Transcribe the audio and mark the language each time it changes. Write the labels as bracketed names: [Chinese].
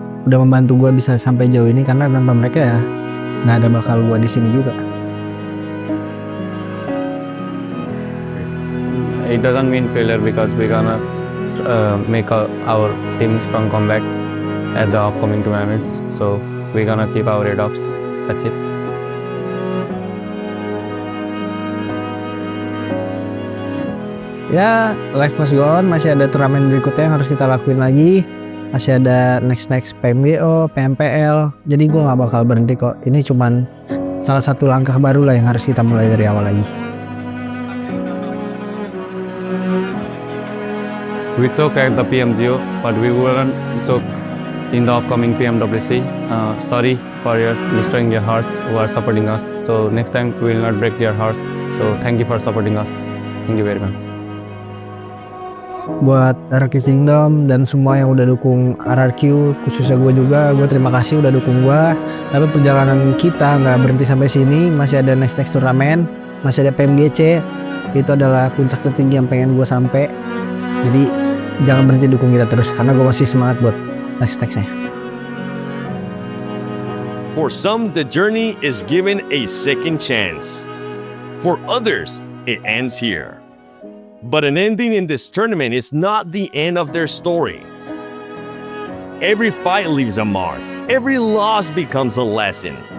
[Indonesian] Udah membantu gue bisa sampai jauh ini, karena tanpa mereka ya nggak ada bakal gue di sini juga. [English] It doesn't mean failure because we're gonna make our team strong comeback at the upcoming tournaments. So we're gonna keep our head ups. That's it. [Indonesian] Ya, [English] life must go on, [Indonesian] masih ada turnamen berikutnya yang harus kita lakuin lagi. Masih ada next PMGO, PMPL. Jadi gue gak bakal berhenti kok. Ini cuman salah satu langkah baru lah yang harus kita mulai dari awal lagi. [English] We took at the PMGO, but we wouldn't took in the upcoming PMWC. Sorry for destroying your hearts who are supporting us. So next time we will not break their hearts. So thank you for supporting us. Thank you very much. [Indonesian] Buat RRQ Kingdom dan semua yang udah dukung RRQ, khususnya gue juga, gue terima kasih udah dukung gue. Tapi perjalanan kita nggak berhenti sampai sini, masih ada next turnamen, masih ada PMGC. Itu adalah puncak tertinggi yang pengen gue sampai. Jadi jangan berhenti dukung kita terus, karena gue masih semangat buat next-nya. [English] For some, the journey is given a second chance. For others, it ends here. But an ending in this tournament is not the end of their story. Every fight leaves a mark. Every loss becomes a lesson.